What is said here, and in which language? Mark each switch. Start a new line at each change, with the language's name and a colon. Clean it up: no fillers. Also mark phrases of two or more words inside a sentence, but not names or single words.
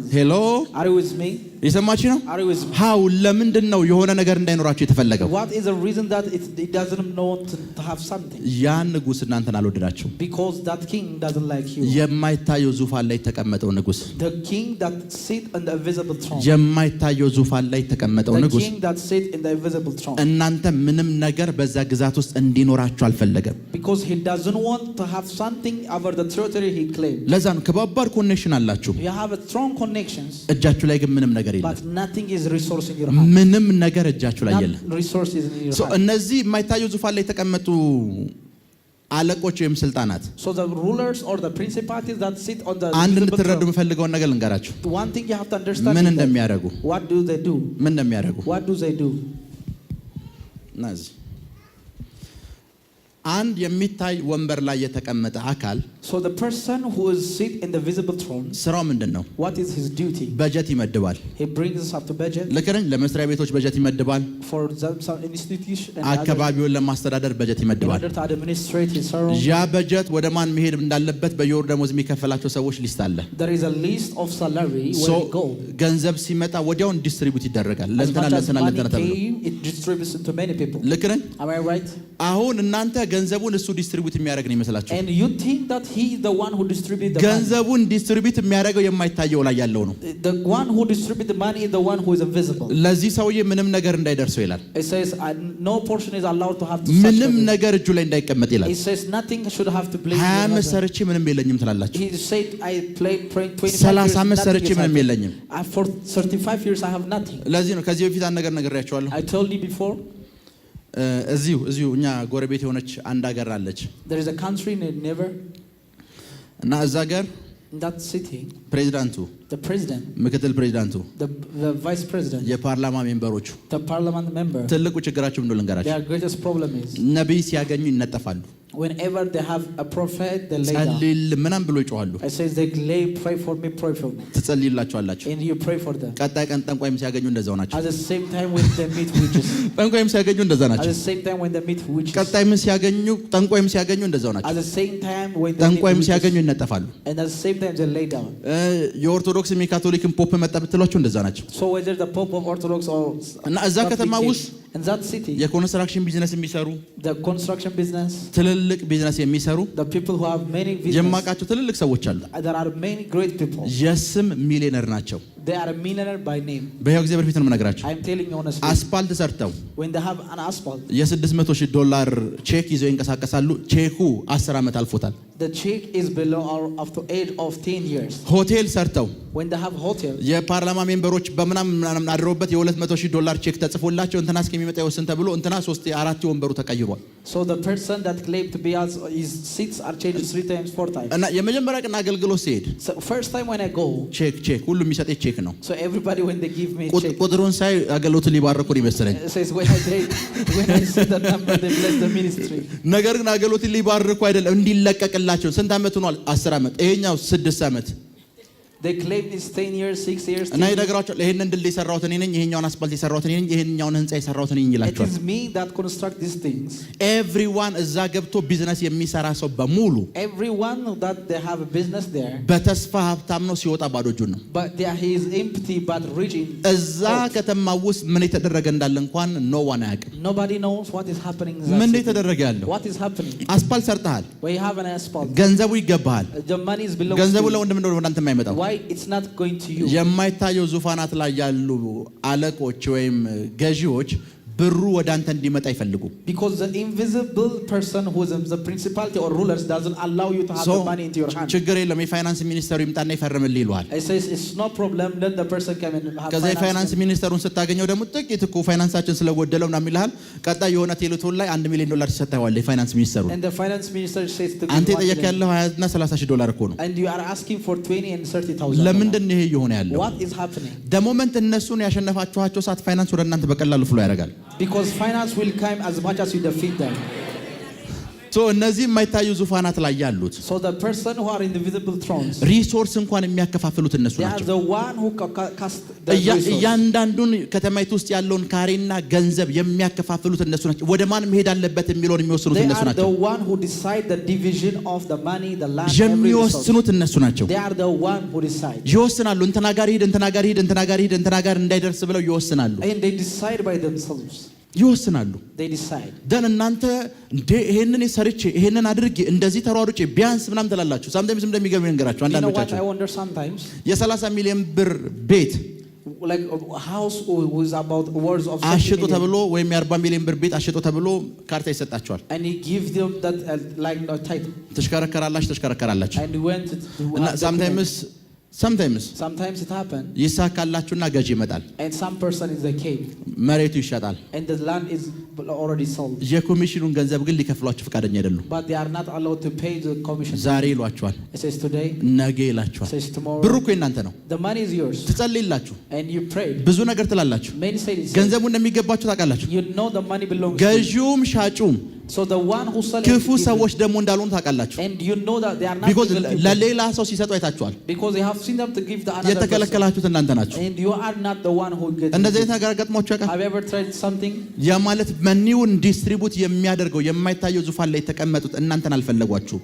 English: hello are you with me?
Amharic: የሰማችሁ ነው?
English: are you with me?
Amharic: how ለምንድን ነው የሆነ ነገር እንዳይኖራችሁ የተፈለገው?
English: what is the reason that it doesn't know to have something?
Amharic: ያ ንጉስ እናንተን አልወደዳችሁም።
English: because that king doesn't like you.
Amharic: የማይታየው ዙፋን ላይ የተቀመጠው ንጉስ
English: the king that sit on the invisible throne.
Amharic: የማይታየው ዙፋን ላይ የተቀመጠው ንጉስ
English: the king that sit in the invisible throne.
Amharic: እናንተ ምንም ነገር በዛ ግዛት ውስጥ እንዲኖራችሁ አልፈለገም።
English: because he doesn't want to have something over the territory he claimed.
Amharic: ለዛ ነው ከባባድ ኮኔክሽን አላችሁ።
English: you have a strong connections.
Amharic: እጃችሁ ላይ ግን ምንም ነገር የለም።
English: but nothing is resource in your hand.
Amharic: ምንም ነገር እጃችሁ ላይ የለም።
English: resources in your hand.
Amharic: እነዚህ የማይታየው ዙፋን ላይ የተቀመጡ አለቆች ወይም ስልጣናት
English: so the rulers or the principalities that sit on the
Amharic: አንድ እንድትረዱ የምፈልገውን ነገር ልንገራችሁ።
English: one thing you have to understand
Amharic: ምን እንደሚያደርጉ
English: what do they do?
Amharic: ምን እንደሚያደርጉ
English: what do they do?
Amharic: ናዚ አንድ የሚታይ ወንበር ላይ የተቀመጠ አካል
English: so the person who is sit in the visible throne
Amharic: ስራው ምንድነው?
English: what is his duty?
Amharic: በጀት ይመድባል።
English: he brings up the budget.
Amharic: ለከረን ለመስሪያ ቤቶች በጀት ይመድባል።
English: for some institution and
Amharic: አካባቢውን ለማስተዳደር በጀት ይመድባል።
English: to administrate his own.
Amharic: ያ በጀት ወደ ማን መሄድ እንዳለበት በየወሩ ደሞዝ የሚከፈላቸው ሰዎች ሊስት አለ።
English: there is a list of salary where it go.
Amharic: ገንዘብ ሲመጣ ወዲያውን ዲስትሪቢዩት ይደረጋል። ለእንትና ተብሎ
English: it distributes into many people.
Amharic: ለከረን
English: am I right?
Amharic: አሁን እናንተ ገንዘቡን እሱ ዲስትሪቢዩት የሚያደርግ ነው ይመስላችሁ?
English: and you think that he is the one who distribute the
Amharic: ገንዘቡን ዲስትሪቢዩት የሚያደርገው የማይታየው ላይ ያለው ነው።
English: the one who distribute the money is the one who is invisible.
Amharic: ለዚህ ሰውዬ ምንም ነገር እንዳይደርሰው ይላል።
English: it says no portion is allowed to have to
Amharic: ምንም ነገር እጁ ላይ እንዳይቀመጥ ይላል።
English: it says nothing should have to play.
Amharic: 20 ዓመት ሰርቼ ምንም የለኝም ትላላችሁ።
English: he said I played 25 years
Amharic: 30 ዓመት ሰርቼ ምንም የለኝም።
English: for 35 years I have nothing.
Amharic: ለዚህ ነው ከዚህ በፊት አንድ ነገር ነግሬያችኋለሁ።
English: I told you before.
Amharic: እዚሁ እኛ ጎረቤት የሆነች አንድ ሀገር አለች።
English: there is a country named Never
Amharic: እና እዛ ሀገር
English: In that city,
Amharic: ፕሬዚዳንቱ
English: the president,
Amharic: ምክትል ፕሬዚዳንቱ
English: the vice president, parliament members the parliament member,
Amharic: ትልቁ ችግራቸው ምን ልንገራችሁ?
English: their greatest problem is
Amharic: ነቢይ ሲያገኙ ይነጠፋሉ።
English: whenever they have a prophet, they lay down.
Amharic: ጸልይል ምናም ብሎ ይጮሃሉ።
English: I says they lay, pray for me.
Amharic: ትጸልይላችኋላችሁ።
English: And you pray for them.
Amharic: ቀጣይ ቀን ጠንቋይም ሲያገኙ እንደዛው ናቸው።
English: At the same time when they meet witches.
Amharic: ጠንቋይም ሲያገኙ እንደዛ
English: At
Amharic: ናቸው።
English: the same time when they meet witches.
Amharic: ቀጣይም ሲያገኙ ጠንቋይም ሲያገኙ እንደዛው ናቸው።
English: At the same time when they meet
Amharic: ጠንቋይም
English: witches.
Amharic: ሲያገኙ ይነጠፋሉ።
English: And at the same time they lay down.
Amharic: የኦርቶዶክስም የካቶሊክም ፖፕ መጣ ብትሏቸው እንደዛ ናቸው።
English: So whether the Pope of Orthodox or
Amharic: እና እዛ ከተማ ውስጥ
English: in that city, construction business
Amharic: የሚሰሩ
English: the construction business,
Amharic: ትልልቅ ቢዝነስ የሚሰሩ
English: the people who have many business,
Amharic: የማውቃቸው ትልልቅ ሰዎች አሉ።
English: there are many great people.
Amharic: የስም ሚሊዮነር ናቸው።
English: They are a millionaire by name.
Amharic: በሕያው እግዚአብሔር ፊት ነው የምነግራቸው።
English: I'm telling you honestly.
Amharic: አስፓልት ሰርተው
English: When they have an asphalt,
Amharic: $600,000 ቼክ ይዘው ይንቀሳቀሳሉ። ቼኩ 10 ዓመት አልፎታል።
English: the check is below or after age of 10 years.
Amharic: ሆቴል ሰርተው
English: When they have hotel, parliament members
Amharic: በምናምን አድረውበት $200,000 ቼክ ተጽፎላቸው እንትና እስከሚመጣ ይወስን ተብሎ እንትና 3-4 ወንበሩ ተቀይሯል።
English: so the person that claimed to be as his seats are changed 3 times 4 times.
Amharic: እና የመጀመሪያ ቀን አገልግሎት ሲሄድ
English: So first time when I go,
Amharic: ቼክ ሁሉ የሚሰጥ ቼክ ነው።
English: so everybody when they give me a check,
Amharic: ቁጥሩን ሳይ አገልግሎቱን ሊባረኩ ይመስለኝ።
English: it says when I see that number they bless the ministry.
Amharic: ነገር ግን አገልግሎትን ሊባርኩ አይደለም እንዲለቀቅላቸው። ስንት ዓመት ሆኗል? 10 ዓመት። ይሄኛው 6 ዓመት።
English: They claim it's 10 years, 6 years.
Amharic: እና ይነግራቸዋል። ይሄንን ድልድይ የሰራሁት እኔ ነኝ፣ ይሄኛውን አስፋልት የሰራሁት እኔ ነኝ፣ ይሄኛውን ህንጻ የሰራሁት እኔ ነኝ
English: It
Amharic: ይላቸዋል።
English: is me that construct these things.
Amharic: ኤቭሪዋን እዛ ገብቶ ቢዝነስ የሚሰራ ሰው በሙሉ
English: Everyone that they have a business there,
Amharic: በተስፋ ሀብታም ነው፣ ሲወጣ ባዶ እጁን ነው።
English: but there he is empty but rich in
Amharic: እዛ ከተማ ውስጥ ምን የተደረገ እንዳለ እንኳን
English: no one
Amharic: አያውቅም።
English: Nobody knows what is happening in
Amharic: ምን
English: that city.
Amharic: የተደረገ ያለው
English: What is happening?
Amharic: አስፋልት ሰርተሃል፣
English: Where you have an asphalt,
Amharic: ገንዘቡ ይገባሃል።
English: the money is belongs
Amharic: ገንዘቡ
English: to you.
Amharic: ለወንድም እንደሆነ ወደ አንተ የማይመጣው
English: Why it's not going to you?
Amharic: የማይታየው ዙፋናት ላይ ያሉ አለቆች ወይም ገዢዎች ብሩ ወደ አንተ እንዲመጣ ይፈልጉ።
English: Because the invisible person who is the principality or rulers doesn't allow you to have the money into your hand.
Amharic: ችግር የለም
English: finance minister
Amharic: ይምጣና ይፈርምልህ ይሏል።
English: It says it's no problem, let the person come and have
Amharic: ከዛ
English: finance minister
Amharic: ስታገኘው ደግሞ ጥቂት እኮ ፋይናንሳችን ስለጎደለው ምናምን ይልሃል። ቀጣይ የሆነ ቴሌቶን ላይ $1 ሚሊዮን ይሰጣዋል
English: finance minister። And the finance minister says to
Amharic: አንተ የጠየቅ ያለው $20,000 እና $30,000 እኮ ነው።
English: and you are asking for 20 and 30,000.
Amharic: ለምንድን ነው ይሄ እየሆነ ያለው?
English: What is happening?
Amharic: ደሞመንት እነሱን ያሸነፋችኋቸው ሰዓት ፋይናንስ ወደ እናንተ በቀላሉ ፍሎ ያደርጋል።
English: Because finance will come as much as you defeat them.
Amharic: ሶ እነዚህ የማይታዩ ዙፋናት ላይ ያሉት
English: So the person who are in the visible thrones,
Amharic: ሪሶርስ እንኳን የሚያከፋፍሉት እነሱ
English: they are
Amharic: ናቸው።
English: the one who cast the resource.
Amharic: እያንዳንዱን ከተማይቱ ውስጥ ያለውን ካሬና ገንዘብ የሚያከፋፍሉት እነሱ ናቸው። ወደ ማን መሄድ አለበት የሚለውን የሚወስኑት
English: They
Amharic: እነሱ
English: are
Amharic: ናቸው።
English: the one who decide the division of the money, the land, every resource.
Amharic: የሚወስኑት እነሱ ናቸው።
English: They are the one who decide.
Amharic: ይወስናሉ። እንትና ጋር ሂድ፣ እንትና ጋር ሂድ፣ እንትና ጋር ሂድ፣ እንትና ጋር እንዳይደርስ ብለው ይወስናሉ።
English: And they decide by themselves.
Amharic: ይወስናሉ።
English: They decide.
Amharic: ደን እናንተ እንዴ ይሄንን ሰርቼ ይሄንን አድርጌ እንደዚህ ተሯሩጬ ቢያንስ ምናምን ትላላችሁ። ሳምታይምስ እንደሚገርም ነገራችሁ
English: You know what I
Amharic: አንዳንዶቻችሁ
English: wonder sometimes?
Amharic: የ30 ሚሊዮን ብር ቤት
English: Like a house who is about words of 30
Amharic: አሽጡ
English: million.
Amharic: ተብሎ ወይም የ40 ሚሊዮን ብር ቤት አሽጡ ተብሎ ካርታ ይሰጣቸዋል።
English: And he gives them that like a title.
Amharic: ተሽከረከራላችሁ
English: And he went to
Amharic: እና sometimes
English: sometimes it happens.
Amharic: ይሳካላችሁና ገዢ ይመጣል።
English: And some person is the king.
Amharic: መሬቱ ይሸጣል።
English: And the land is already sold.
Amharic: የኮሚሽኑን ገንዘብ ግን ሊከፍሏችሁ ፈቃደኛ አይደሉም።
English: But they are not allowed to pay the commission.
Amharic: ዛሬ ይሏችኋል፣
English: It says today.
Amharic: ነገ ይላችኋል።
English: It says tomorrow.
Amharic: ብሩ እኮ የእናንተ ነው።
English: The money is yours.
Amharic: ትጸልይላችሁ፣
English: And you pray.
Amharic: ብዙ ነገር ትላላችሁ።
English: Many say this.
Amharic: ገንዘቡ እንደሚገባችሁ ታውቃላችሁ።
English: You know the money belongs to you.
Amharic: ገዢውም ሻጩም
English: So the one who sells
Amharic: ክፉ ሰዎች ደግሞ እንዳልሆኑ ታውቃላችሁ።
English: and you know that they are not ቢኮዝ evil people.
Amharic: ለሌላ ሰው ሲሰጡ አይታችኋል።
English: Because they have seen them to give the another person.
Amharic: የተከለከላችሁት እናንተ ናችሁ።
English: And you are not the one who gets
Amharic: እንደዚህ
English: it.
Amharic: አይነት ነገር ገጥሟችሁ ያውቃል?
English: Have you ever tried something?
Amharic: ያ ማለት
English: money distribute
Amharic: የሚያደርገው የማይታየው ዙፋን ላይ የተቀመጡት እናንተን አልፈለጓችሁ።